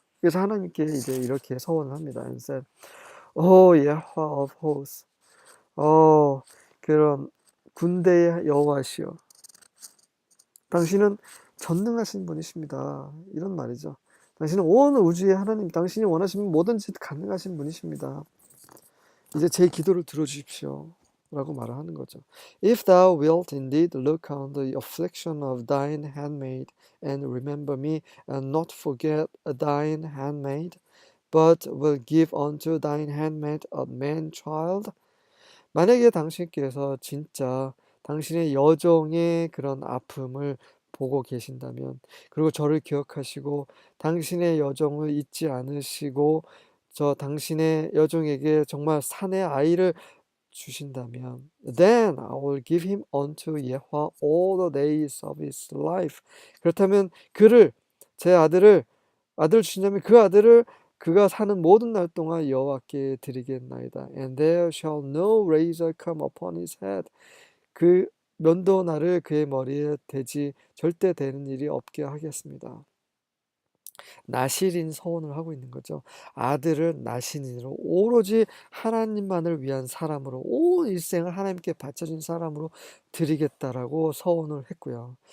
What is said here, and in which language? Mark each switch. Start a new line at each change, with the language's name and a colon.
Korean: 그래서 하나님께 이제 이렇게 서원을 합니다.
English: And said, O Yahweh of hosts,
Korean: 그런 군대의 여호와시여, 당신은 전능하신 분이십니다. 이런 말이죠. 당신은 온 우주의 하나님, 당신이 원하시면 뭐든지 가능하신 분이십니다. 이제 제 기도를 들어주십시오. 라고 말을 하는 거죠.
English: If thou wilt indeed look on the affliction of thine handmaid and remember me and not forget thine handmaid, but will give unto thine handmaid a man child.
Korean: 만약에 당신께서 진짜 당신의 여종의 그런 아픔을 보고 계신다면, 그리고 저를 기억하시고 당신의 여종을 잊지 않으시고 저 당신의 여종에게 정말 산의 아이를 주신다면,
English: then I will give him unto 예호와 all the days of his life.
Korean: 그렇다면 제 아들 주신다면 그 아들을 그가 사는 모든 날 동안 여호와께 드리겠나이다.
English: And there shall no razor come upon his head.
Korean: 그 면도날을 그의 머리에 대지 절대 되는 일이 없게 하겠습니다. 나실인 서원을 하고 있는 거죠. 아들을 나신인으로 오로지 하나님만을 위한 사람으로 온 일생을 하나님께 바쳐진 사람으로 드리겠다라고 서원을 했고요.